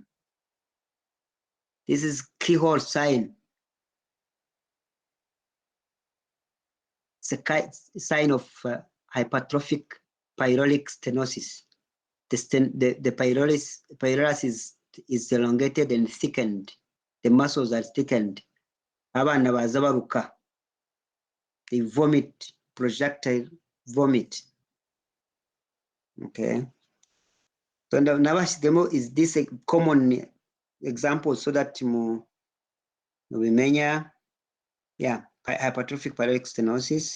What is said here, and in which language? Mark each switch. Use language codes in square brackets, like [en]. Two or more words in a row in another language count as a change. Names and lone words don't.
[en] This is keyhole sign. It's a sign of hypertrophic pyloric stenosis. The pylorus is elongated and thickened. The muscles are thickened. [rw] Abana baza baruka. [en] They vomit, projectile vomit. Okay. So demo is this a common example so that mubimenya, yeah, hypertrophic pyloric stenosis.